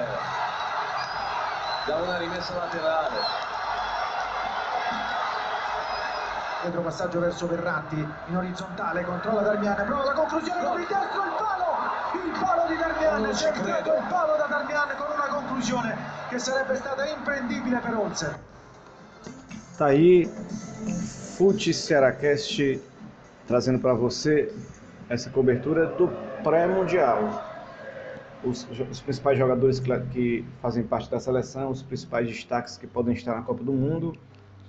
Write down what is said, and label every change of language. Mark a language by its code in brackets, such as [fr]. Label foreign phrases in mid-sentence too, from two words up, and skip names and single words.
[it] Da una rimessa laterale. Dietro passaggio verso Verratti, in orizzontale, controlla Darmian, prova la conclusione con il destro, il palo di Darmian, si è creato il palo da Darmian con una conclusione che sarebbe stata imprendibile per Olsen. [pt] Tá aí, Fute Cearacast trazendo para você essa cobertura do pré-mundial. Os principais jogadores que fazem parte da seleção, os principais destaques que podem estar na Copa do Mundo.